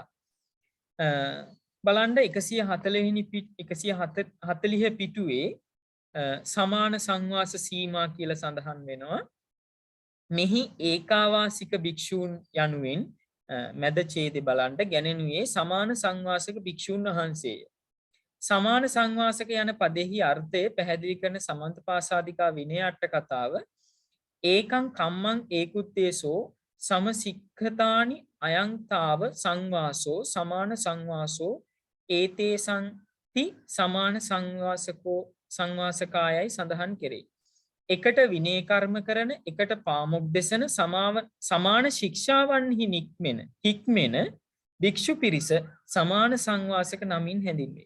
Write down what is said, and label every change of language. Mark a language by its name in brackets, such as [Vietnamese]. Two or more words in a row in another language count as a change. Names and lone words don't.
[Sinhala] බලන්න 140 පිටුවේ සමාන සංවාස සීමා කියලා සඳහන් වෙනවා. මෙහි ඒකාවාසික භික්ෂූන් යනුවෙන් මැද ඡේදේ බලන්න ගැනෙනුයේ සමාන සංවාසක භික්ෂූන් වහන්සේය. සමාන සංවාසක යන පදෙහි අර්ථය පැහැදිලි කරන සමන්තපාසාදිකා විනය අට කතාව [Pali] ඒකං කම්මං ඒකුත්තේසෝ සමසික්ඛතානි අයංතාව සංවාසෝ සමාන සංවාසෝ ඒතේසන්ති [Sinhala] සමාන සංවාසකායයි සඳහන් කෙරේ. එකට විනය කර්ම කරන එකට පාමුක් දෙසන සමාන ශික්ෂාවන්හි හික්මෙන භික්ෂු පිරිස සමාන සංවාසක නමින් හැඳින්වේ.